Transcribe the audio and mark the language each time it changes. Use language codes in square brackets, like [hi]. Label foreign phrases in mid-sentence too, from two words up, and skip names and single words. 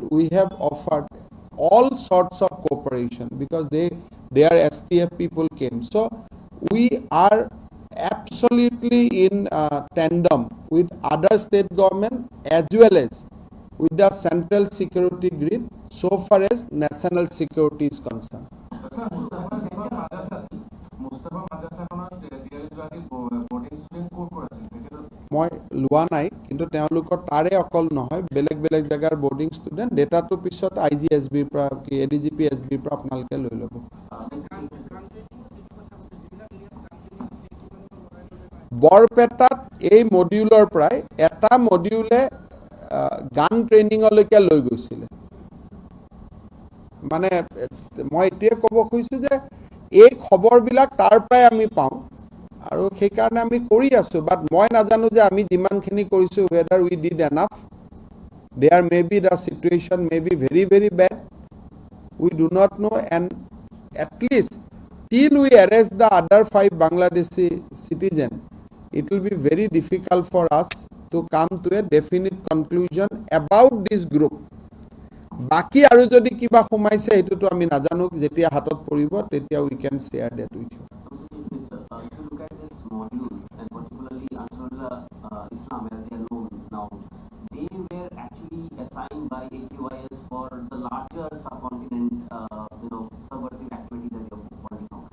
[en] We have offered all sorts of cooperation because they are STF people came. So we are absolutely in tandem with other state government as well as with the central security grid so far as national security is concerned. [as] মই লোৱা নাই কিন্তু তেওঁলোকৰ তাৰে অকল নহয় বেলেগ বেলেগ জাগাৰ [en] boarding student data [as] পিছত IGSBৰ পৰা কি ADGP SBৰ পৰা আপোনালোকে লৈ ল'ব বৰপেটাত এই মডিউলৰ প্ৰায় এটা মডিউলে [en] gun training [as] লৈ গৈছিলে মানে মই এতিয়া ক'ব খুজিছোঁ যে এই খবৰবিলাক তাৰ পৰাই আমি পাওঁ আৰু সেইকাৰণে আমি কৰি আছোঁ বাট মই নাজানো যে আমি যিমানখিনি কৰিছোঁ [en] whether we did enough there may be the situation may be very very bad we do not know and at least till we arrest the other 5 Bangladeshi citizens it will be very difficult for us to come to a definite conclusion about this group [as] বাকি আৰু যদি কিবা সোমাইছে এটোটো আমি নাজানো যেতিয়া হাতত পৰিব তেতিয়া [en] we can share that with you If you look at these modules and particularly Ansarullah Islam as they are known now, they were actually assigned by AQIS for the larger subcontinent, subversive activities that you are pointing out.